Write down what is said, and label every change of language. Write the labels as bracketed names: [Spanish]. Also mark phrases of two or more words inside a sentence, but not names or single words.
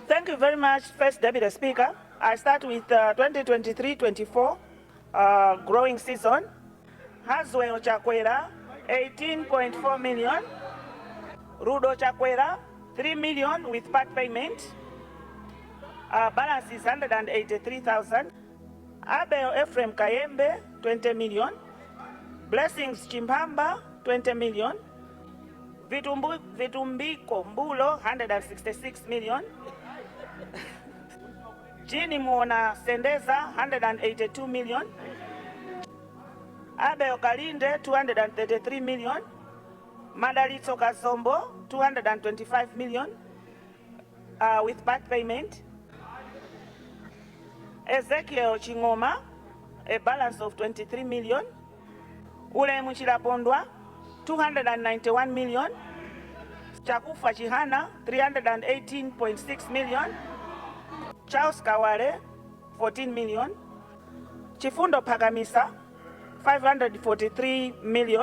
[English] Thank you very much, First Deputy Speaker. I start with 2023-24 growing season. Haswell Chakwera, 18.4 million. Rudo Chakwera, 3 million with part payment. Balance is 183,000. Abel Ephraim Kayembe, 20 million. Blessings Chimpamba, 20 million. Vitumbiko Mbulo, 166 million. Jini Mwana Sendeza, 182 million. Abel Kalinde, 233 million. Madalito Kazombo, 225 million with part payment. Ezekiel Chingoma, a balance of 23 million. Ule Muchila Pondwa, 291 million. Chakufa Chihana, 318.6 million. Charles Kawale, 14 million. Chifundo Pagamisa, 543 million.